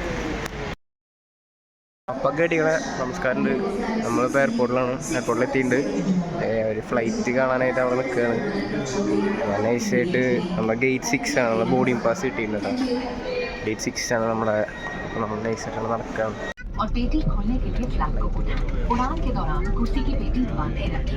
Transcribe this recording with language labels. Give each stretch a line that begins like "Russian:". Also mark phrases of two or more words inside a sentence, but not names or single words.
Malayalam: അപ്പം കേട്ടികളെ നമസ്കാരമുണ്ട്. നമ്മളിപ്പോൾ എയർപോർട്ടിലെത്തിയിട്ടുണ്ട്. ഒരു ഫ്ലൈറ്റ് കാണാനായിട്ട് അവിടെ നിൽക്കുകയാണ്. നൈസായിട്ട് നമ്മുടെ ഗേറ്റ് 6 ആണ്. നമ്മുടെ ബോർഡിംഗ് പാസ് കിട്ടിയിട്ടുണ്ട്. ഗേറ്റ് 6 ആണ് നമ്മൾ നൈസായിട്ടാണ് നടക്കുകയാണ്.
Hindi: और पेटी खोलने के लिए फ्लैप को उठाएं। उड़ान के दौरान कुर्सी की पेटी बांधे रखें।